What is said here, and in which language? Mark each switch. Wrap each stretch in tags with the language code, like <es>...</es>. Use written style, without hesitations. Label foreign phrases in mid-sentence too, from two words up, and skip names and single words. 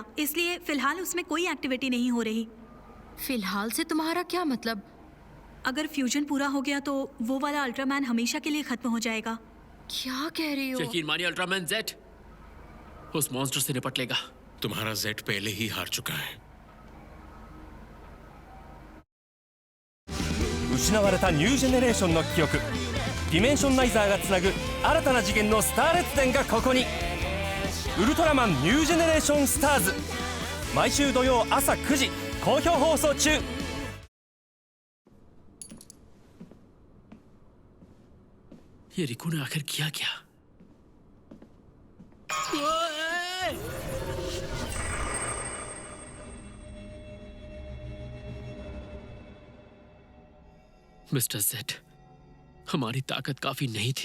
<hi>इसलिए फिलहाल उसमें कोई एक्टिविटी नहीं हो रही। फिलहाल से तुम्हारा क्या मतलब? अगर फ्यूजन पूरा हो गया तो वो वाला अल्ट्रामैन हमेशा के लिए खत्म हो जाएगा। क्या कह रही हो? यकीन मानिए अल्ट्रामैन जेट उस मॉन्स्टर से निपट लेगा। तुम्हारा जेट पहले ही हार चुका है।</hi> <ja>失われたニュージェネレーションの記憶、ディメンションナイザーがつなぐ新たな次元のスター列伝がここに。ウルトラマンニュージェネレーションスターズ、毎週土曜朝9時好評放送中。</ja> <hi>ये रिको ने आखिर किया क्या? मिस्टर जेट, हमारी ताकत काफी नहीं थी।</hi>